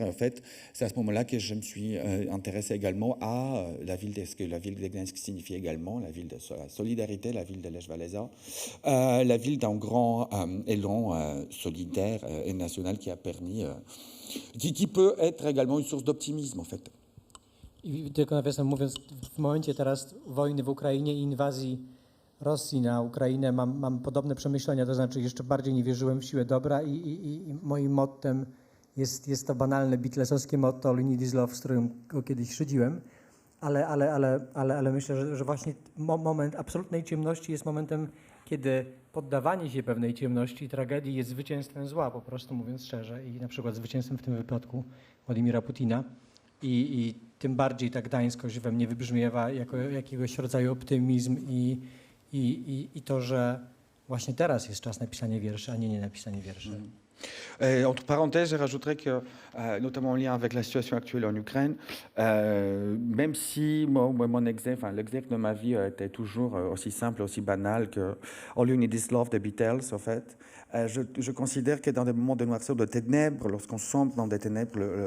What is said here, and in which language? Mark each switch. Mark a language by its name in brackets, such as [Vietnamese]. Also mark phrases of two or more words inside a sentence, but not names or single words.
[French] En fait, c'est à ce moment-là que je me suis intéressé également à ce que la ville de Gdańsk signifie également, la ville de la solidarité, la ville de Lech Walesa, la ville d'un grand élan solidaire et national qui a permis, qui peut être également une source d'optimisme en fait. [Polish] I tylko nawiasem mówiąc, w momencie teraz wojny w Ukrainie i inwazji Rosji na Ukrainę mam podobne przemyślenia, to znaczy jeszcze bardziej nie wierzyłem w siłę dobra i moim mottem jest to banalne beatlesowskie motto All You Need Is Love, z którym go kiedyś szydziłem, ale myślę, że właśnie moment absolutnej ciemności jest momentem, kiedy poddawanie się pewnej ciemności i tragedii jest zwycięstwem zła, po prostu mówiąc szczerze, i na przykład zwycięstwem w tym wypadku Władimira Putina. I tym bardziej ta gdańskość we mnie wybrzmiewa jako jakiegoś rodzaju optymizm i to, że właśnie teraz jest czas napisania wierszy, a nie napisanie wierszy. [French] Entre parenthèses, je rajouterais que, notamment en lien avec la situation actuelle en Ukraine, même si l'exemple de ma vie était toujours aussi simple, aussi banal que All You Need Is Love des Beatles, en fait, je considère que dans des moments de noirceur, de ténèbres, lorsqu'on sombre dans des ténèbres